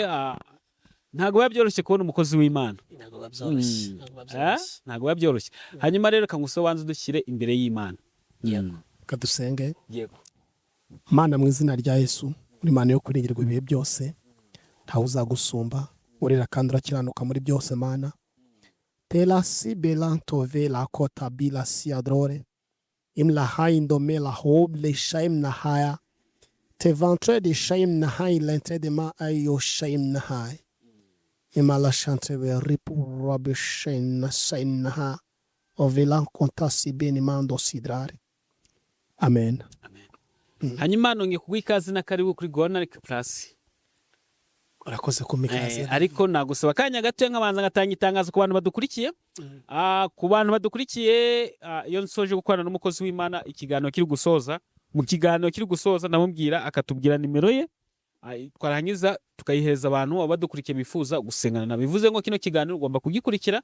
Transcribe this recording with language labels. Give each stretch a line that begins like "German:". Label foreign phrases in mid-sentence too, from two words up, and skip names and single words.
Kinyarwanda: Ntago biba byoroshye kubona umukozi w'Imana, ntago biba byoroshye. Hanyuma rero reka ngusobanze dushyire imbere y'Imana. Kadusenge. Mana, mu izina rya Yesu, uri Imana yo kuringirwa ibihe byose, ntawe uzagusumba, urera kandi urakiranuka muri byose. Mana, tela si belantove la kota bila si adrore imla haindome la hob le shaim na haya te ventre de shaim na hay l'entrée de ma ayo shaim na hay imala chantre ve ripu robe shaim na shaim na ha ovela konta si beni mando sidrare. Amen. Hanyuma nongeye kuguha ikaze na karibu kuri Gonarike Plus. Urakoze kumikaze. Ariko nagusaba kanya gato nkabanza ngatanga itangazo ku bantu badukurikiye. Ku bantu badukurikiye, iyo nsoje gukorana n'umukozi w'Imana ikiganiro kiri gusoza, mu kiganiro kiri gusoza ndamubwira akatubwira nimero ye, twarangiza tukayihereza abantu abadukurikiye bifuza gusengana na bivuze ngo kino kiganiro ugomba kugikurikira.